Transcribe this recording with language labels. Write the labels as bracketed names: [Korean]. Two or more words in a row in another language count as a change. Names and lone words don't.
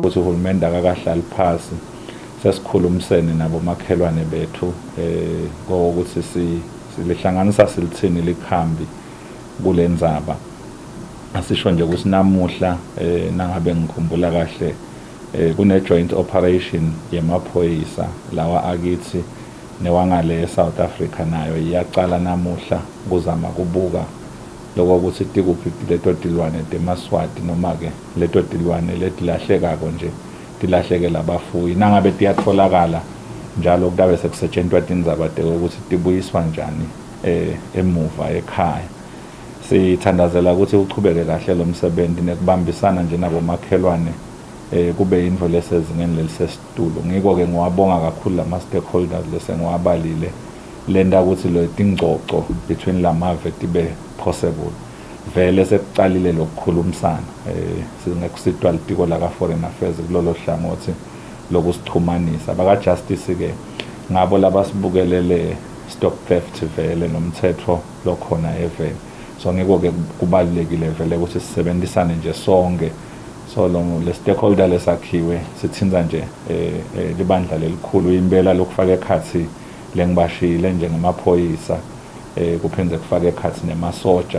[Swati] Ukuthi uhulumende akakahlali phasi sesikhulumisene nabo makhelwane bethu ngokuthi silihlanganisa silithini likhambi kulendzaba. Asisho nje ukuthi namuhla nangabe ngikhumbula kahle kune [English] joint operation [Swati] yemaphoyisa lawa akithi newangale eSouth Africa nayo iyaqala namuhla kuzama kubuka lokho ukuthi tikuphi leto tilwane temaswati noma ke leto tilwane letilahlekako nje tilahleke labafuyi nangabe tiyatholakala njalo kudabe sekusetshenziswa tindzaba ukuthi tibuyiswa njani emuva ekhaya. Sithandazela ukuthi uchubeke kahle lo msebenzi nekubambisana nje nabo makhelwane kube indvo lesezingeni lelisesitulo. Ngiko ke ngiwabonga kakhulu lama stakeholders lesengiwabalile lenda ukuthi lo tingcoco between lamave tibe possible. Vele sekucalile lokukhulumisana singekusitwa litiko la [English] foreign affairs [Swati] kulolo hlangothi lokusixhumanisa baka justice ke ngabo labasibukelele [English] stop theft [Swati] vele nomthetho lokhona eveni. So ngiko ke kubalekile vele ukuthi sisebenzisane nje sonke so lo le stakeholder lesakhiwe sithinza nje libandla lelikhulu impela lokufaka ekhathi lengibashile njengamaphoyisa kuphindze kufaka ekhathi nemasoja.